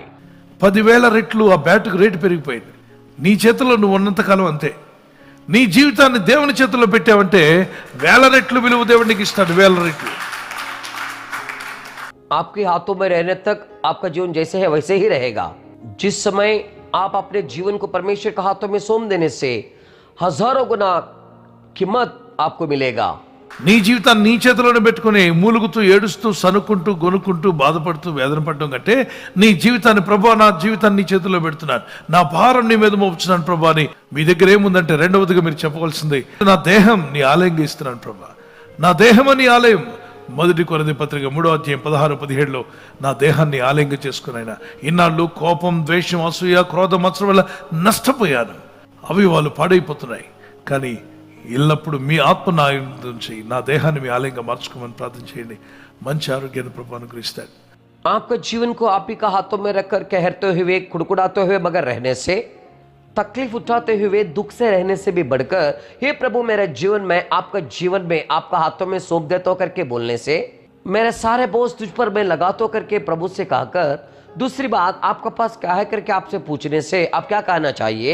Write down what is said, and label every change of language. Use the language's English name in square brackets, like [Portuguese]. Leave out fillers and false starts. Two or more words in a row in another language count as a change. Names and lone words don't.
[Telugu] 10,000 రెట్లు ఆ బ్యాట్కు రేటు పెరిగిపోయింది. నీ చేతిలో నువ్వు ఉన్నంతకాలం అంతే. నీ జీవితాన్ని దేవుని చేతిలో పెట్టావంటే 1000 రెట్లు విలువ దేవుడు నీకు ఇస్తాడు, 1000 రెట్లు. [Hindi] आपके हाथों में रहने तक आपका जीवन जैसे है वैसे ही रहेगा। जिस समय आप अपने जीवन को परमेश्वर के हाथों में सौंप देने से हजारों गुना कीमत आपको मिलेगा। [Telugu] నీ జీవితాన్ని నీ చేతిలోనే పెట్టుకుని మూలుగుతూ ఏడుస్తూ సనుక్కుంటూ గొనుక్కుంటూ బాధపడుతూ వేదన పడడం కంటే నీ జీవితాన్ని, ప్రభువా నా జీవితాన్ని నీ చేతిలో పెడుతున్నాను, నా భారం నీ మీద మోపుతున్నాను ప్రభువా అని మీ దగ్గర ఏముందంటే రెండవదిగా మీరు చెప్పవలసింది, నా దేహం నీ ఆలయంగా ఇస్తున్నాను ప్రభువా, నా దేహం అని ఆలయం. 1 కొరింథీ పత్రిక 3:16-17 నా దేహాన్ని ఆలయంగా చేసుకున్నాయినా ఇన్నాళ్ళు కోపం, ద్వేషం, అసూయ, క్రోధం, మత్సరం వల్ల నష్టపోయాను, అవి వాళ్ళు పాడైపోతున్నాయి. కానీ ఎల్లప్పుడూ మీ ఆత్మ నా నుంచి నా దేహాన్ని మీ ఆలయంగా మార్చుకోమని ప్రార్థన చేయండి. మంచి ఆరోగ్యాన్ని ప్రభు అనుగ్రహిస్తాడు. [Hindi] आपका जीवन को आप ही का हाथों में रखकर कहते हुए, कुड़कुड़ाते हुए मगर रहने से, तकलीफ उठाते हुए, दुख से रहने से भी बढ़कर, हे प्रभु मेरे जीवन में, आपका जीवन में आपका हाथों में सौंप देता करके बोलने से, मेरे सारे बोझ तुझ पर मैं लगाता करके प्रभु से कहकर, दूसरी बात आपका पास क्या है करके आपसे पूछने से आप क्या कहना चाहिए?